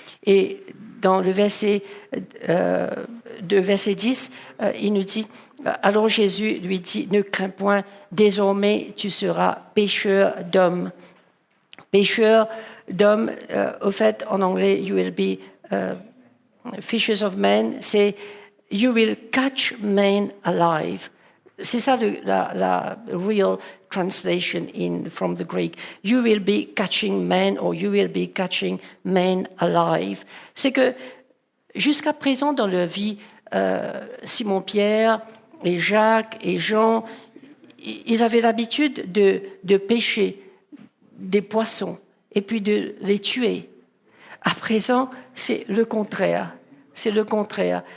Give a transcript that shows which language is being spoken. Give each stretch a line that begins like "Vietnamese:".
French: Et dans le verset 10, il nous dit, alors Jésus lui dit, ne crains point, désormais tu seras pécheur d'hommes. Pécheur d'hommes, au fait, en anglais,
English: you will be fishers of men,
French: c'est
English: you will catch men alive.
French: C'est ça la
English: real translation from the Greek. You will be catching men or you will be catching men alive.
French: C'est que jusqu'à présent dans leur vie, Simon-Pierre et Jacques et Jean, ils avaient l'habitude de pêcher des poissons et puis de les tuer. À présent, c'est le contraire. C'est le contraire.